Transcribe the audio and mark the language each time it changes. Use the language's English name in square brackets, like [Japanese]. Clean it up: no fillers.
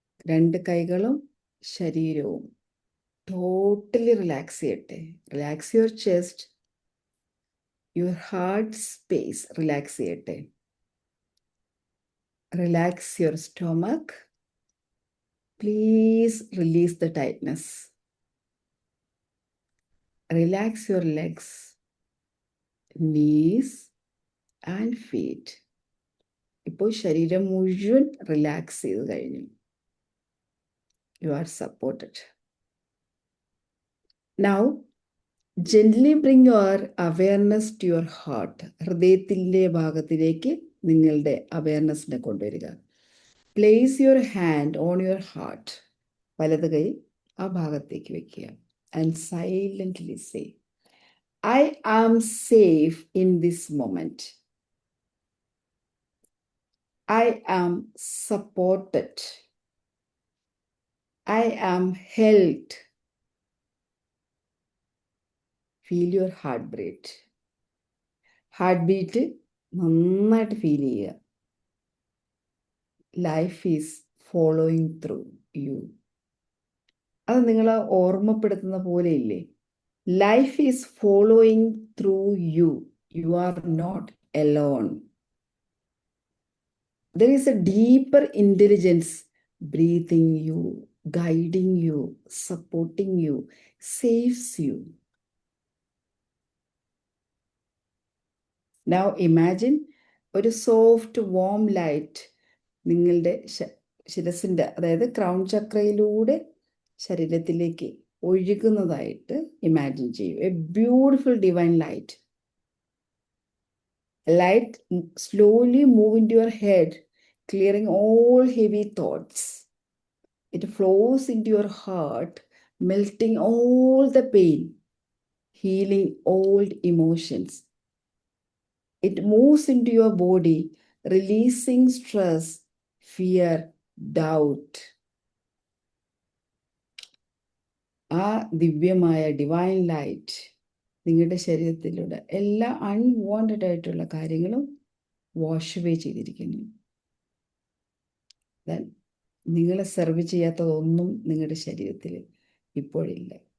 [Malayalam] രണ്ട് കൈകളും ശരീരവും ടോട്ടലി റിലാക്സ് ചെയ്യട്ടെ. [English] Relax your chest, your heart space relax ചെയ്യട്ടെ. Relax your stomach. Please release the tightness. Relax your legs, knees and feet. [Malayalam] ഇപ്പോൾ ശരീരം മുഴുവൻ റിലാക്സ് ചെയ്ത് കഴിഞ്ഞു. [English] You are supported. Now, gently bring your awareness to your heart. [Malayalam] ഹൃദയത്തിൻ്റെ ഭാഗത്തിലേക്ക് നിങ്ങളുടെ അവയർനെസ്സിനെ കൊണ്ടുവരിക. [English] Place your hand on your heart. [Malayalam] വലത് കൈ ആ ഭാഗത്തേക്ക് വെക്കുക. [English] And silently say, I am safe in this moment. I am supported. I am held. Feel your heartbeat. Heartbeat [Malayalam] നന്നായിട്ട് ഫീൽ ചെയ്യുക. [English] Life is following through you. [Malayalam] അത് നിങ്ങളെ ഓർമ്മപ്പെടുത്തുന്ന പോലെ ഇല്ലേ? [English] Life is following through you. You are not alone. There is a deeper intelligence breathing you, guiding you, supporting you, saves you. Now imagine [Malayalam] ഒരു soft warm light നിങ്ങളുടെ ശിരസിൻ്റെ, അതായത് crown ചക്രയിലൂടെ ശരീരത്തിലേക്ക് ഒഴുകുന്നതായിട്ട് imagine ചെയ്യൂ. [English] A beautiful divine light. Light slowly move into your head, clearing all heavy thoughts. It flows into your heart, melting all the pain, healing old emotions. It moves into your body, releasing stress, fear, doubt. [Malayalam] ആ ദിവ്യമായ divine light നിങ്ങളുടെ ശരീരത്തിലൂടെ എല്ലാ unwanted ആയിട്ടുള്ള കാര്യങ്ങളും wash away ചെയ്തിരിക്കുന്നു. നിങ്ങളെ serve ചെയ്യാത്തതൊന്നും നിങ്ങളുടെ ശരീരത്തിൽ ഇപ്പോഴില്ല.